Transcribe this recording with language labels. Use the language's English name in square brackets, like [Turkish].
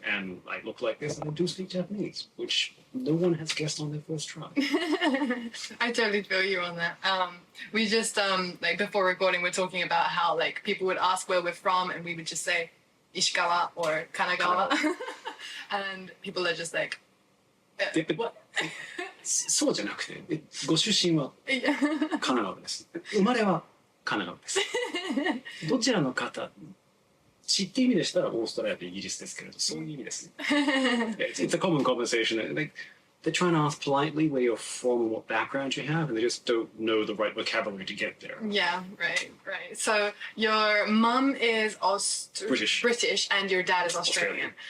[English] And I look like this, and I do speak Japanese, which no one has guessed on their first try. I totally feel you on that. We just, like before recording, we're talking about how like people would ask where we're from, and we would just say Ishikawa or Kanagawa. And people are just like, what? [Japanese] そうじゃなくて、ご出身は神奈川です。生まれは神奈川です。どちらの方、知って意味でしたらオーストラリアとイギリスですけれど、そういう意味ですね。 [English] It's a common conversation. Like, they're trying to ask politely where you're from and what background you have, and they just don't know the right vocabulary to get there. Yeah, right. So your mum is British, and your dad is Australian.